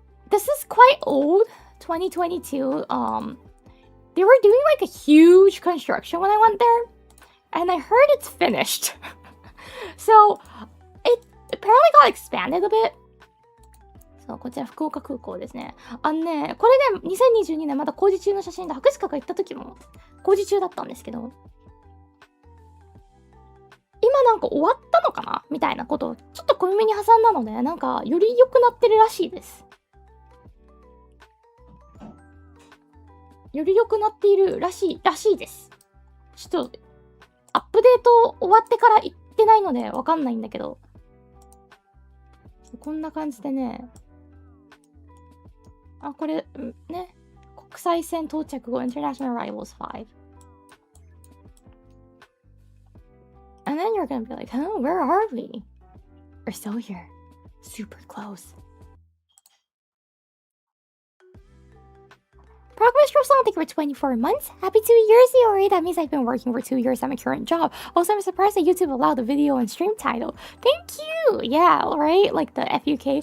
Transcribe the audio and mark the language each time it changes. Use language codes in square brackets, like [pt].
[en] This is quite old, 2022. They were doing like a huge construction when I went there, and I heard it's finished. So it apparently got expanded a bit. [ja] そう、こちら福岡空港ですね。これね、2022年まだ工事中の写真で、博士課が行った時も工事中だったんですけど、今なんか終わったのかなみたいなことをちょっと小耳に挟んだので、なんかより良くなってるらしいです。より良くなっているらしいです。ちょっとアップデート終わってから行ってないのでわかんないんだけど、こんな感じでね。あ、これね、国際線到着後 [en] International Arrivals [ja] 5. [en] And then you're gonna be like, huh, where are we? We're still here. Super close. Progress Rosal, thank you for 24 months. Happy 2 years, Iori. That means I've been working for 2 years at my current job. Also, I'm surprised that YouTube allowed the video and stream title. Thank you. Yeah, right? Like the FUK.